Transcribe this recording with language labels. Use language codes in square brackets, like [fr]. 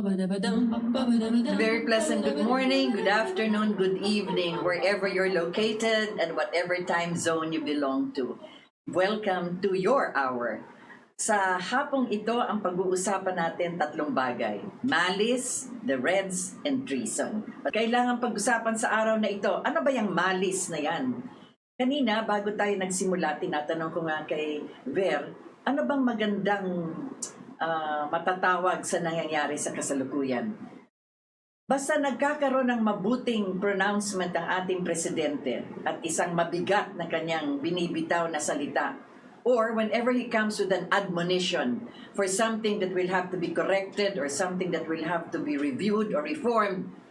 [en] Very pleasant good morning, good afternoon, good evening, wherever you're located and whatever time zone you belong to. Welcome to your hour. [tl] Sa hapong ito, ang pag-uusapan natin tatlong bagay. [en] Malice, the Reds, and treason. [tl] At kailangan pag-usapan sa araw na ito, ano ba yung malice na yan? Kanina, bago tayo nagsimula, tinatanong ko nga kay Ver, ano bang magandang matatawag sa nangyayari sa kasalukuyan? Basta nagkakaroon ng mabuting pronouncement ang ating presidente at isang mabigat na kanyang binibitaw na salita, [en] or whenever he comes with an admonition for something that will have to be corrected or something that will have to be reviewed or reformed,